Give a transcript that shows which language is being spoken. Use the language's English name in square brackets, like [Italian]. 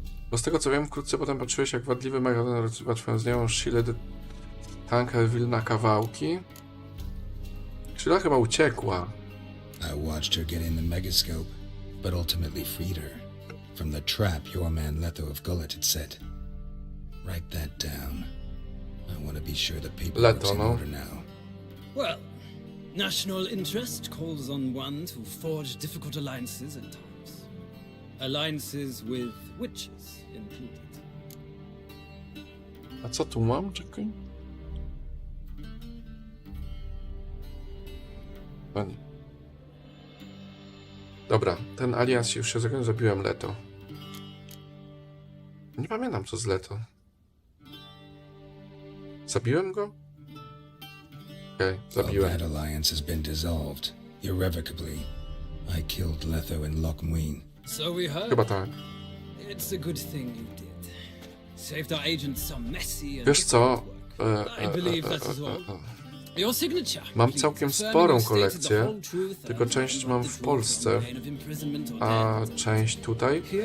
[Polish] Bo z tego co wiem, wkrótce potem patrzyłeś, jak wadliwy Megadon rozrywa twoją znajomą Sheila de Tanseville na kawałki. Sheila chyba uciekła. [English] I watched her get in the megascope, but ultimately freed her. From the trap your man Letho of Gullet had set. Write that down. I want to be sure the paperwork's in order now. Well, national interest calls on one to forge difficult alliances at times. Alliances with witches included. [Polish] A co tu mam? Czekaj. Pani. Dobra, ten alias już się zakończył, zabiłem Leto. Nie pamiętam co z Leto. Zabiłem go? Okej, zabiłem. [English] That alliance has been dissolved irrevocably. I killed Letho and Lochmuin. So we heard. [Polish] Chyba tak. [English] It's a good thing you did. Saved our agent some messy and [Polish] Wiesz co? [English] I believe that is all. Your signature. [Polish] Mam całkiem sporą kolekcję, tylko część mam w Polsce, a część tutaj.